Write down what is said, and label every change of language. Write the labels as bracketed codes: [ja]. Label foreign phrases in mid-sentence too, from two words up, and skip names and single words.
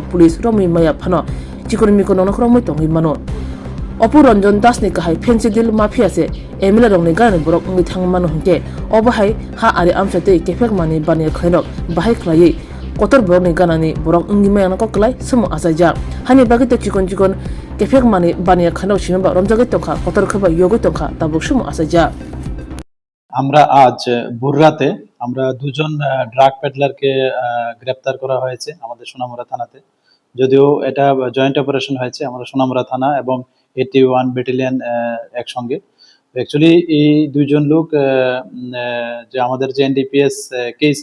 [trp] police romimaya phano chikonomiko nonokhromoi tongui mano Opu Ranjan Das ni kahai [en] fancy deal [trp] mafia se emila rong ni gan borok ngi thangman hongke obahai ha ari amsate kefek mani bani khainok bahai khlai kotor borok ni ganani borok ngi mayana ko klai sumo asaja hani bagite chikon kefek mani bani khainok simba romjage tokha kotor khaba yogo tokha tabuk sumo asaja [bn] আমরা আজ ভোররাতে আমরা দুজন ড্রাগ পেডলারকে গ্রেপ্তার করা হয়েছে আমাদের সোনামুড়া থানাতে যদিও এটা জয়েন্ট অপারেশন হয়েছে আমরা সোনামুড়া থানা এবং 81 ব্যাটালিয়ন একসঙ্গে অ্যাকচুয়ালি এই দুইজন লোক যে আমাদের যে এনডিপিএস কেস